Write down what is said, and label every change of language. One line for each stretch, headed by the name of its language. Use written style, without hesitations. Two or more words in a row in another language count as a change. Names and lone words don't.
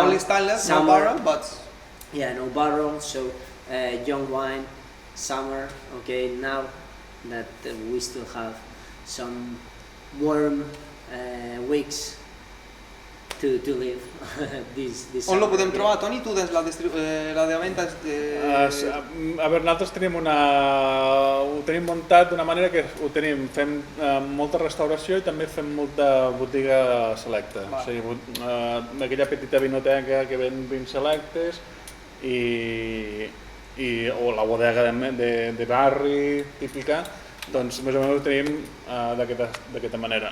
English: only stainless, no summer. barrel, but Yeah, no barrel. So young wine, summer. Okay, now that we still have some warm weeks to live this
Catalan: on lo
English: summer.
Catalan: podem trobar, Toni? Tu tens la de venda A veure, nosaltres ho tenim muntat d'una manera que fem molta restauració i també fem molta botiga selecta. O sigui, aquella petita vinoteca que ven vins selectes o la bodega de barri típica, doncs més o menys ho tenim d'aquesta manera.